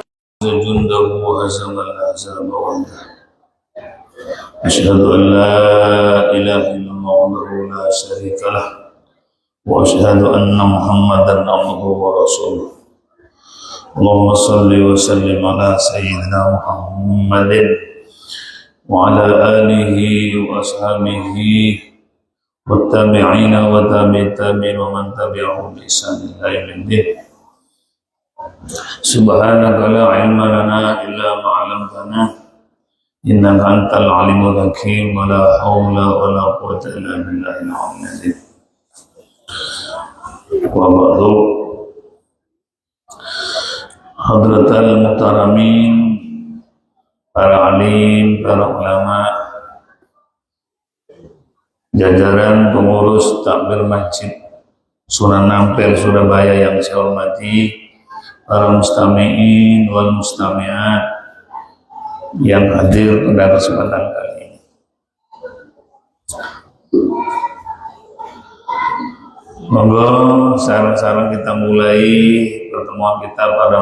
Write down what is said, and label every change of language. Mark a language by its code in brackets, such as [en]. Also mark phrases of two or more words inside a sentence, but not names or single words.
[ar] جنده وهزم الأحزاب وحده أشهد أن لا إله إلا الله وحده لا شريك له وأشهد أن محمدا عبده ورسوله اللهم صل وسلم على سيدنا محمد وعلى آله وأصحابه والتابعين وتابع التابعين ومن تبعهم بإحسان إلى يوم الدين سبحانك لا علم لنا إلا ما علمتنا إنك أنت العليم الحكيم ولا حول ولا قوة إلا بالله العلي العظيم [id] وبعد [ar] حضرات المحترمين, [id] para alim, para ulama, jajaran pengurus takmir Masjid Sunan Ampel Surabaya yang saya hormati, para [ar] المستمعين والمستمعات [id] yang hadir pada kesempatan kali ini. Monggo sekarang kita mulai pertemuan kita pada